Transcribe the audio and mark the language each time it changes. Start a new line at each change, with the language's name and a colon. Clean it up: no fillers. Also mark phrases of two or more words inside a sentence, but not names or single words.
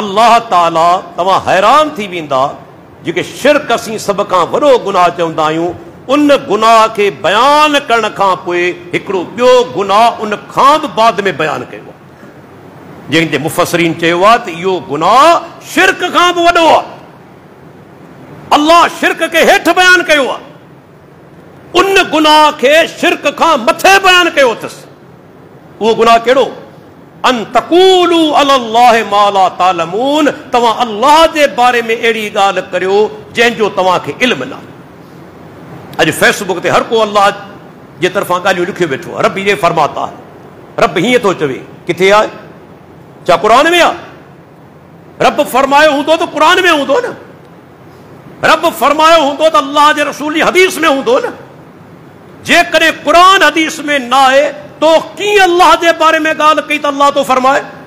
Sindhi: अल्लाह ताला, तव्हां हैरान थी वेंदा, जेके शिरक असीं सभ खां वॾो गुनाह चवंदा आहियूं, उन गुनाह खे बयान करण खां पोइ हिकिड़ो ॿियो गुनाह उन खां बि बाद में बयानु कयो आहे, जंहिंजे मुफ़सरीन चयो आहे त इहो गुनाह शिरक खां बि वॾो आहे। अल्लाह शिरक खे हेठि बयानु कयो आहे, उन गुनाह खे शिरक खां मथे बयानु कयो अथसि। उहो गुनाह कहिड़ो?
Arabic: أن تقولوا على الله ما لا تعلمون,
Sindhi: तव्हां अल्लाह जे बारे में अहिड़ी ॻाल्हि करियो जंहिंजो तव्हांखे इल्म न आहे। अॼु फेसबुक ते हर को अल्लाह जे तरफ़ां ॻाल्हियूं लिखियो वेठो आहे,
Urdu: رب یہ فرماتا ہے,
Sindhi: रब हीअं थो चवे। किथे आहे? छा क़ुरान में आहे? रब फरमायो हूंदो त क़ुरान में हूंदो न, रब फरमायो हूंदो त अल्लाह जे रसूल जी हदीस में हूंदो न। जेकॾहिं क़ुरान हदीस में न आहे तो कीअं अल्लाह जे बारे में ॻाल्हि कई त अल्लाह तो फरमाए?